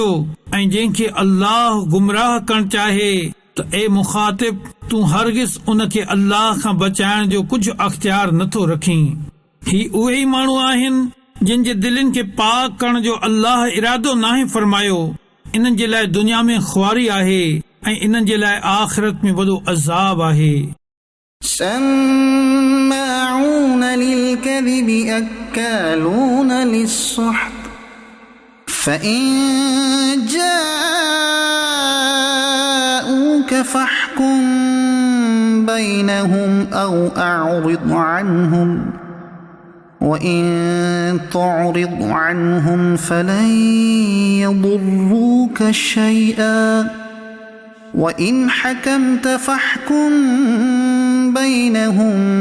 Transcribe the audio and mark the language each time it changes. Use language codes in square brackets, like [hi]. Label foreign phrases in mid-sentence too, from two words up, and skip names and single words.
[sd] ऐं जंहिंखे अल्लाह गुमराह करणु चाहे त ए मुखातिब तूं हरगिज़ उन खे अल्लाह खां बचाइण जो कुझु अख्तियार नथो रखीं। ही उहे ई माण्हू आहिनि जिन जे दिलनि खे पाक करण जो अल्लाह इरादो नाहे फरमायो। इन्हनि जे लाइ दुनिया में ख़्वारी आहे ऐं इन्हनि जे लाइ आख़िरत में वॾो अज़ाब आहे। [ar] سماعون للكذب أكالون للسحت فإن جاءوك فاحكم بينهم أو أعرض عنهم وإن تعرض عنهم فلن يضروك شيئا وإن حكمت فاحكم بينهم